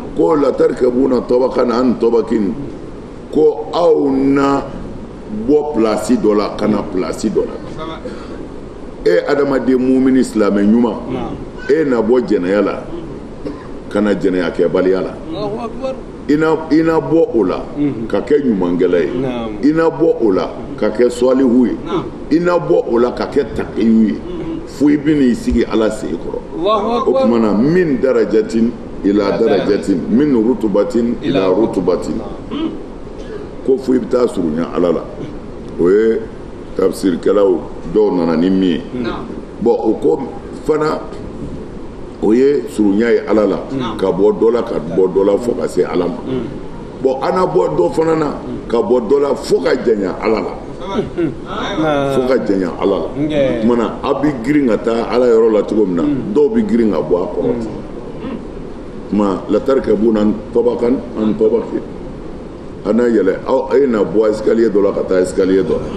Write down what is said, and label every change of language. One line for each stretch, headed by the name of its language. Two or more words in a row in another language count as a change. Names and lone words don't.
Bambara: ko
Arabic: لتركبن طبقا عن طبق
Bambara: ko aw na bɔ place dɔ la kana place dɔ la e adamaden mumini silamɛ ɲuman e na bɔ jɛnɛya la kana jɛnɛya kɛ baliya la
Arabic: الله أكبر
Bambara: ina bɔ o la ka kɛ ɲumankɛla ye ina bɔ o la ka kɛ sɔlihu ye ina bɔ o la ka kɛ taqiyu ye fo i bɛn'i sigi ala sen kɔrɔ o tuma na min
Arabic: درجة إلى درجة من رتبة إلى رتبة
Bambara: ko fo i bɛ taa surunya ala la o ye tafsirikɛlaw dɔw nana ni min ye bon o ko fana o ye surunya ye ala la ka bɔ dɔ la ka bɔ dɔ la fo ka se ala ma bon ana bɔ dɔ fana na ka bɔ dɔ la fo ka janya ala la fo ka janya ala la o tuma na a bɛ girin ka taa ala yɔrɔ la cogo min na dɔw bɛ girin ka bɔ a kɔrɔ ten tuma
Arabic: لتركبن طبقا عن طبق
Bambara: ana yɛlɛ aw ye na bɔ escalier dɔ la ka taa escalier dɔ la